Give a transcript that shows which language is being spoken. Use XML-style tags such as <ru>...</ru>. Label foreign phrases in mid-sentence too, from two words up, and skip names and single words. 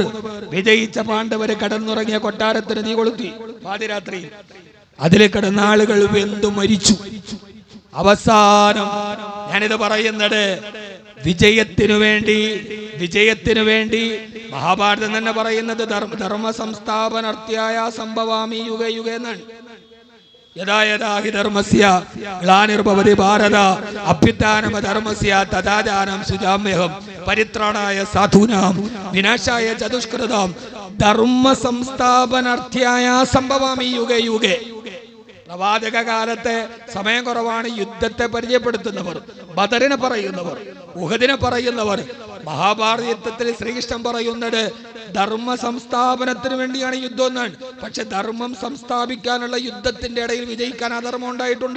<ml>വിജയിച്ച പാണ്ഡവര് കടന്നുറങ്ങിയ കൊട്ടാരത്തിന് തീ കൊളുത്തി പാതിരാത്രി. അതിൽ കിടന്ന ആളുകൾ വെന്തു മരിച്ചു. അവസാനം ഞാനിത് പറയുന്നത് വിജയത്തിനു വേണ്ടി മഹാഭാരതം തന്നെ പറയുന്നത്</ml> <sa>धर्म संस्थापनार्त्याय संभवामि युगे युगे</sa> <ml>എന്നാണ്.</ml> <sa>यथा यथा हि धर्मस्य ग्लानिर्भवति भारत अभ्युत्थानं धर्मस्य तथाचारं सुजाम्यहं परित्राणाय साधूनां विनाशाय चतुष्कृतां धर्म संस्थापनार्थ्याय संभवामि युगे युगे.</sa> <ml>പ്രവാചക കാലത്തെ സമയം കുറവാണ്. യുദ്ധത്തെ പരിചയപ്പെടുത്തുന്നവർ, ബദറിനെ പറയുന്നവർ, ഉഹദിനെ പറയുന്നവർ, മഹാഭാരത യുദ്ധത്തിൽ ശ്രീകൃഷ്ണൻ പറയുന്നത് ധർമ്മ സംസ്ഥാപനത്തിന് വേണ്ടിയാണ് യുദ്ധം എന്നാണ്. പക്ഷെ ധർമ്മം സംസ്ഥാപിക്കാനുള്ള യുദ്ധത്തിന്റെ ഇടയിൽ വിജയിക്കാൻ അധർമ്മം ഉണ്ടായിട്ടുണ്ട്.</ml>